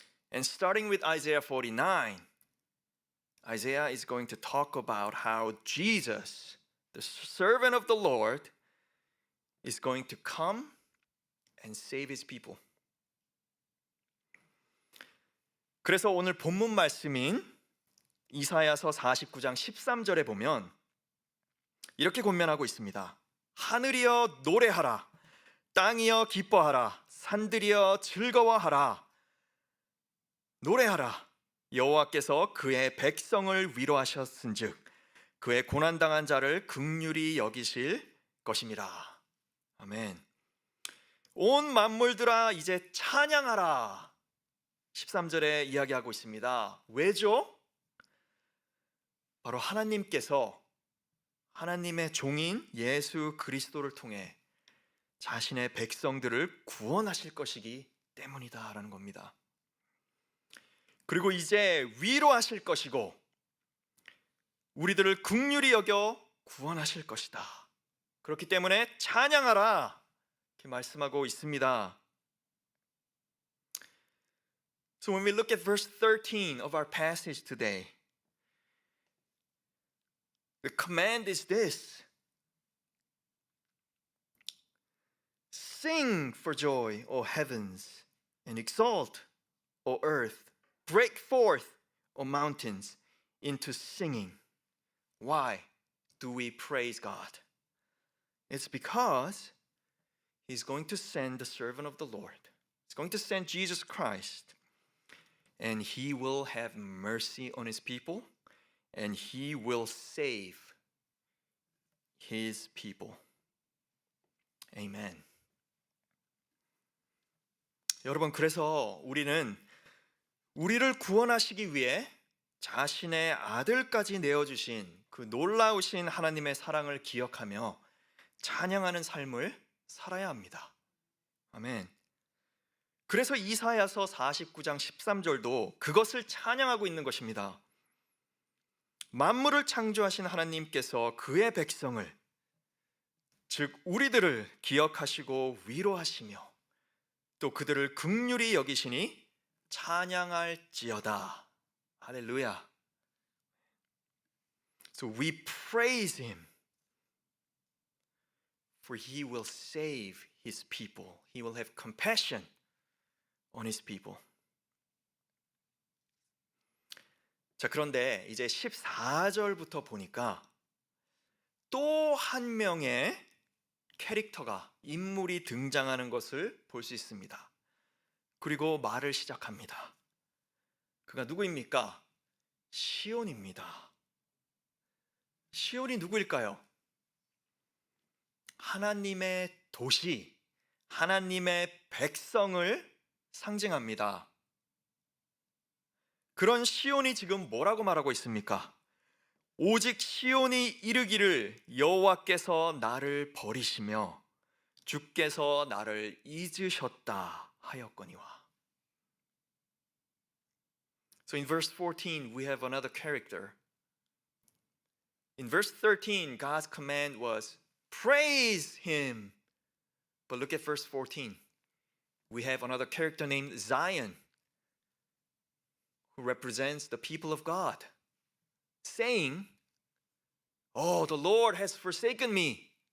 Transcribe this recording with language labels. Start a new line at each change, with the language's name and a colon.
English: And starting with Isaiah 49, Isaiah is going to talk about how Jesus, the servant of the Lord, is going to come and save his people.
Korean: 그래서 오늘 본문 말씀인 이사야서 49장 13절에 보면 이렇게 권면하고 있습니다. 하늘이여 노래하라, 땅이여 기뻐하라, 산들이여 즐거워하라. 노래하라. 여호와께서 그의 백성을 위로하셨은즉 그의 고난당한 자를 긍휼히 여기실 것임이라. 아멘. 온 만물들아 이제 찬양하라. 13절에 이야기하고 있습니다. 왜죠? 바로 하나님께서 하나님의 종인 예수 그리스도를 통해 자신의 백성들을 구원하실 것이기 때문이다라는 겁니다. 그리고 이제 위로하실 것이고 우리들을 긍휼히 여겨 구원하실 것이다. 그렇기 때문에 찬양하라 이렇게 말씀하고 있습니다.
English: So when we look at verse 13 of our passage today, the command is this: Sing for joy, O heavens, and exult, O earth. Break forth, O mountains, into singing. Why do we praise God? It's because He's going to send the servant of the Lord. He's going to send Jesus Christ. And He will have mercy on His people. And He will save His people. Amen.
Korean: 여러분, 그래서 우리는 우리를 구원하시기 위해 자신의 아들까지 내어주신 그 놀라우신 하나님의 사랑을 기억하며 찬양하는 삶을 살아야 합니다. 아멘. 그래서 이사야서 49장 13절도 그것을 찬양하고 있는 것입니다. 만물을 창조하신 하나님께서 그의 백성을, 즉 우리들을 기억하시고 위로하시며 또 그들을 긍휼히 여기시니 찬양할지어다. 할렐루야.
English: So we praise Him, for He will save His people. He will have compassion on His people.
Korean: 자, 그런데 이제 14절부터 보니까 또 한 명의 캐릭터가, 인물이 등장하는 것을 볼 수 있습니다. 그리고 말을 시작합니다. 그가 누구입니까? 시온입니다. 시온이 누구일까요? 하나님의 도시, 하나님의 백성을 상징합니다. 그런 시온이 지금 뭐라고 말하고 있습니까? 오직 시온이 이르기를 여호와께서 나를 버리시며 주께서 나를 잊으셨다 하였거니와.
English: So in verse 14 we have another character. In verse 13 God's command was praise Him. But look at verse 14. We have another character named Zion, who represents the people of God, saying, "Oh, the Lord has forsaken me.